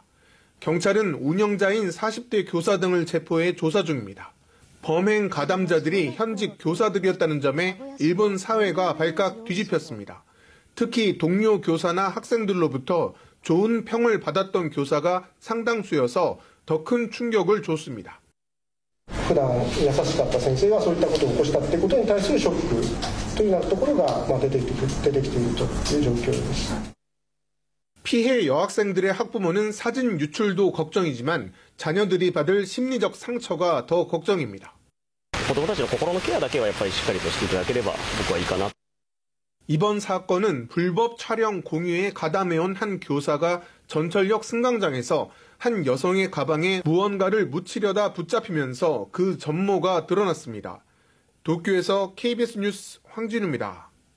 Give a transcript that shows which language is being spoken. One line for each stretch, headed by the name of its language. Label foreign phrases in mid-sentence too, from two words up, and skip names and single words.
Korean: 경찰은 운영자인 40대 교사 등을 체포해 조사 중입니다. 범행 가담자들이 현직 교사들이었다는 점에 일본 사회가 발칵 뒤집혔습니다. 특히 동료 교사나 학생들로부터 좋은 평을 받았던 교사가 상당수여서 더 큰 충격을 줬습니다.
Japanese: 普段優しかった先生がそういったことを起こしたということに対するショックというところが出てきているという状況です。
Korean: 피해 여학생들의 학부모는 사진 유출도 걱정이지만 자녀들이 받을 심리적 상처가 더 걱정입니다.
Japanese: 子どもたちの心のケアだけはやっぱりしっかりとしていただければ僕はいいかな.
Korean: 이번 사건은 불법 촬영 공유에 가담해온 한 교사가 전철역 승강장에서 한 여성의 가방에 무언가를 묻히려다 붙잡히면서 그 전모가 드러났습니다. 도쿄에서 KBS 뉴스 황진우입니다.